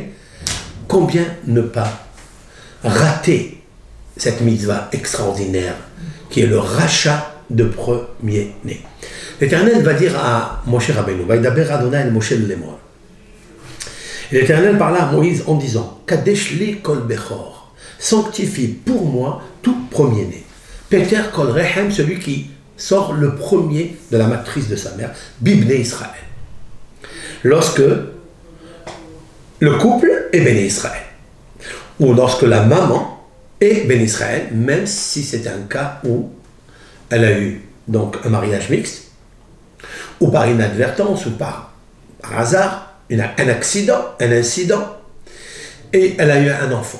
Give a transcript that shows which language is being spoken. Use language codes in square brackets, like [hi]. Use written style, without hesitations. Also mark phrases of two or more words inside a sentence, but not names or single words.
[fr] Combien ne pas rater cette mitzvah extraordinaire qui est le rachat de premier-né. L'Éternel va dire à Moshe Rabbeinu, [he] וידבר אדני אל משה לאמר. [fr] L'Éternel parla à Moïse en disant, [he] קדש לי כל בכור, [fr] sanctifie pour moi tout premier-né. [he] פטר כל רחם, [fr] celui qui sort le premier de la matrice de sa mère, [he] בבני ישראל. [fr] Lorsque le couple est béni Israël, ou lorsque la maman et Ben Israël, même si c'est un cas où elle a eu donc un mariage mixte, ou par inadvertance, ou par hasard, un accident, un incident, et elle a eu un enfant.